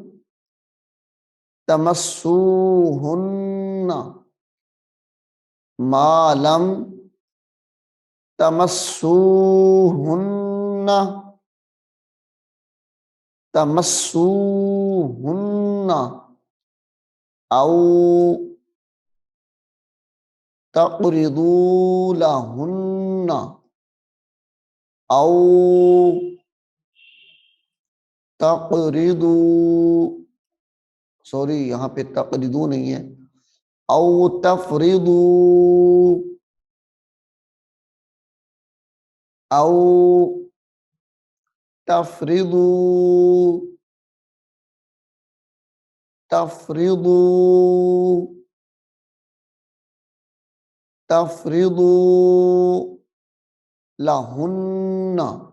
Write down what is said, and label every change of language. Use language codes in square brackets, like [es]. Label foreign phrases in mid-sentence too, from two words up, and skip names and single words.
[ar] تمسوهن، ما لم تمسوهن، تمسوهن، أو تقرضوا لهن، أو तक़रिदू, [ur] سوری یہاں پہ تقرضوا نہیں ہے, [ar] أو تفرضوا, أو تفرضوا، تفرضوا، تفرضوا لهن,